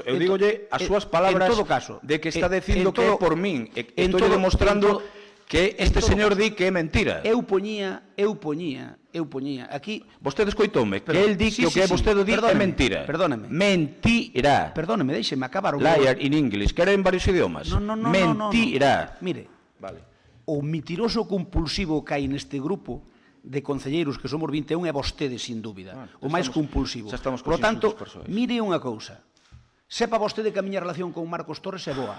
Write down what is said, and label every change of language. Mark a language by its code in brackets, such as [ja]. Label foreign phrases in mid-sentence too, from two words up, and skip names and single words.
[gl] Eu digolle as súas palabras de que está dicindo que é por min. Estou demostrando que este señor di que é mentira. Eu poñía, aquí... Vostede escoitoume, que el di que o que vostede di é mentira. Perdóneme. Mentira. Perdóneme, deixeme acabar o... [en] Liar in English, [gl] que era en varios idiomas. No. Mentira. Mire, vale. O mentiroso compulsivo que hai neste grupo de concelleiros que somos 21 é vostede, sin dúbida. O máis compulsivo. [es] Por lo tanto, [gl] mire unha cousa. Sepa vostede que a miña relación con Marcos Torres é boa.